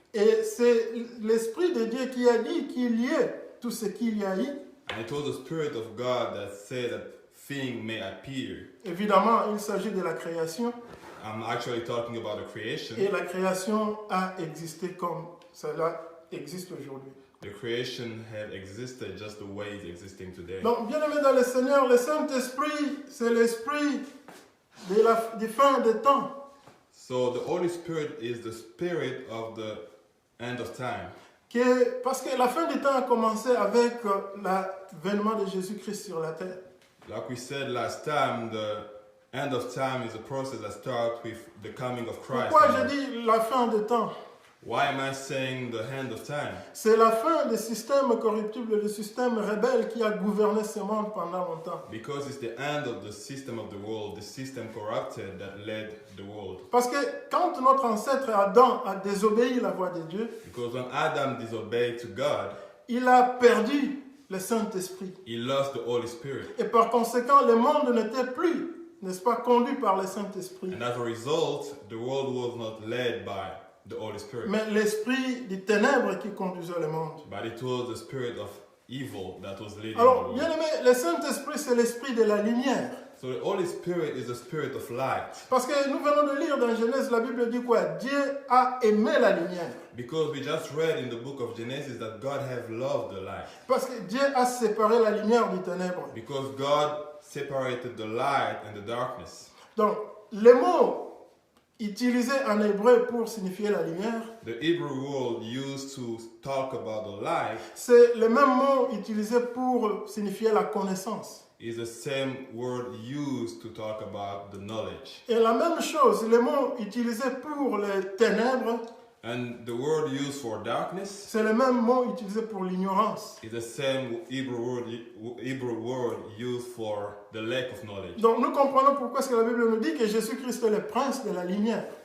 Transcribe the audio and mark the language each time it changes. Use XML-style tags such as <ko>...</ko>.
<fr>Et c'est l'Esprit de Dieu qui a dit qu'il y ait tout ce qu'il y a eu.</fr> <en>And it was the Spirit of God that said that thing may appear.</en> <fr>Évidemment, il s'agit de la création.</fr> <en>I'm actually talking about the creation.</en> <fr>Et la création a existé comme cela existe aujourd'hui.</fr> <en>The creation had existed just the way it's existing today.</en> <fr>Donc, bien aimé dans le Seigneur, le Saint-Esprit, c'est l'Esprit des fins des temps.</fr> <en>So the Holy Spirit is the Spirit of the end of time.</en> <fr>Parce que la fin des temps a commencé avec l'avènement de Jésus-Christ sur la terre.</fr> <en>Like we said last time, the end of time is a process that starts with the coming of Christ.</en> <fr>Pourquoi je dis la fin des temps?</fr> <en>Why am I saying the end of time?</en> <fr>C'est la fin des systèmes corruptibles, du système rebelle qui a gouverné ce monde pendant longtemps.</fr> <en>Because it's the end of the system of the world, the system corrupted that led the world.</en> <fr>Parce que quand notre ancêtre Adam a désobéi la voix de Dieu,</fr> <en>Because when Adam disobeyed to God,</en> <fr>il a perdu le Saint-Esprit.</fr> <en>he lost the Holy Spirit.</en> <fr>Et par conséquent, le monde n'était plus, n'est-ce pas, conduit par le Saint-Esprit.</fr> <en>And as a result, the world was not led by the Holy Spirit.</en> <fr>Mais l'esprit des ténèbres qui conduisait le monde.</fr> <en>But it was the spirit of evil that was leading the</en> <fr>Alors,</fr> <en>world.</en> <fr>bien aimé, le Saint-Esprit, c'est l'esprit de la lumière.</fr> <en>So the Holy Spirit is the spirit of light.</en> <fr>Parce que nous venons de lire dans Genèse, la Bible dit quoi? Dieu a aimé la lumière.</fr> <en>Because we just read in the book of Genesis that God have loved the light.</en> <fr>Parce que Dieu a séparé la lumière du ténèbre.</fr> <en>Because God separated the light and the darkness.</en> <fr>Donc, les mots utilisés en hébreu pour signifier la lumière,</fr> <en>The Hebrew word used to talk about the light</en> <fr>c'est le même mot utilisé pour signifier la connaissance.</fr> <en>is the same word used to talk about the knowledge.</en> <fr>Et la même chose, le mot utilisé pour les ténèbres,</fr> <en>And the word used for darkness</en> <fr>c'est le même mot utilisé pour l'ignorance.</fr> <en>is the same Hebrew word used for the lack of knowledge.</en> <fr>Donc nous comprenons pourquoi est-ce que la Bible nous dit que Jésus-Christ est le prince de la lumière.</fr>